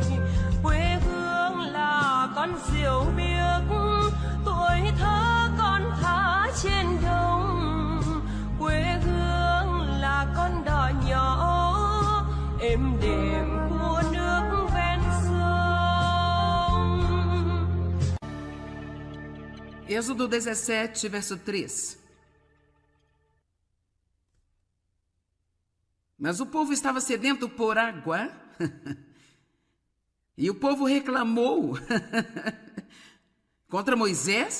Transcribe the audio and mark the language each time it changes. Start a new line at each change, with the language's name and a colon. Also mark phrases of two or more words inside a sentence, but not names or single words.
Vietnamese: Quê hương là con diều biếc, tuổi thơ con thả trên đồng. Quê hương là con đò nhỏ êm đềm của nước ven sông.
Portuguese: Êxodo 17, verso 3. Mas o povo estava sedento por água e o povo reclamou contra Moisés.